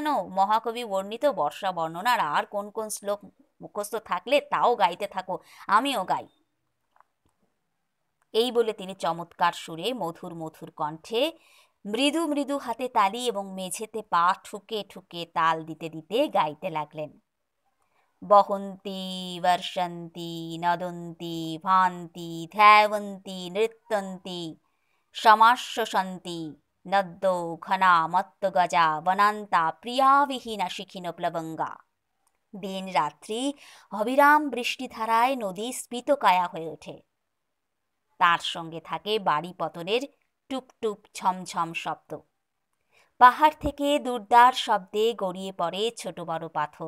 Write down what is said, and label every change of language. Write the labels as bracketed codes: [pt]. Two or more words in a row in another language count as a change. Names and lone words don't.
[bn] মহাকবি বর্ণিত বর্ষা বর্ণনার আর কোন কোন শ্লোক মুখস্থ থাকলে তাও গাইতে থাকো, আমিও গাই। এই বলে তিনি চমৎকার সুরে মধুর মধুর কণ্ঠে মৃদু মৃদু হাতে তালি এবং মেঝেতে পা ঠুকে ঠুকে তাল দিতে দিতে গাইতে লাগলেন। [sa] বহন্তি বর্ষন্তি নদন্তি ভান্তি ধ্যায়ন্তি নৃত্যন্তি সমাশ্বসন্তি নদ্দো ঘনা মত্ত গজা বনান্তা প্রিয়াবিহীনা শিখিন প্লবঙ্গা। [bn] দিন রাত্রি অবিরাম বৃষ্টিধারায় নদী স্ফীতকায়া হয়ে ওঠে। তার সঙ্গে থাকে বাড়ি পতনের টুপটুপ ঝমঝম শব্দ। পাহাড় থেকে দুর্দার শব্দে গড়িয়ে পড়ে ছোট বড় পাথর।